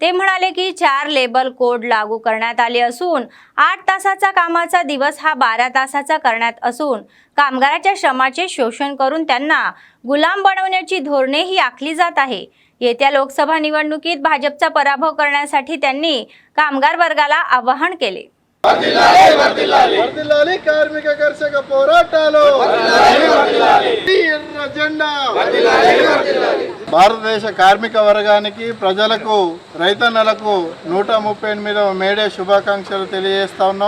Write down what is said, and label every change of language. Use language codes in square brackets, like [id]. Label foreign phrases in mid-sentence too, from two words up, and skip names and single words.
[mr] ते म्हणाले की 4 लेबर कोड लागू करण्यात आले असून 8 तासाचा कामाचा दिवस हा 12 तासाचा करण्यात असून कामगाराच्या श्रमाचे शोषण करून त्यांना गुलाम बनवण्याची धोरणे ही आखली जात आहे। येत्या लोकसभा निवडणुकीत भाजपचा पराभव करण्यासाठी त्यांनी कामगार वर्गाला आवाहन केले। [te] వర్ధిల్లాలి కార్మిక కర్షక పోరాటాలు ఎర్ర జెండా భారతదేశ కార్మిక వర్గానికి ప్రజలకు రైతన్నలకు 138వ మేడే శుభాకాంక్షలు తెలియజేస్తా ఉన్నాం।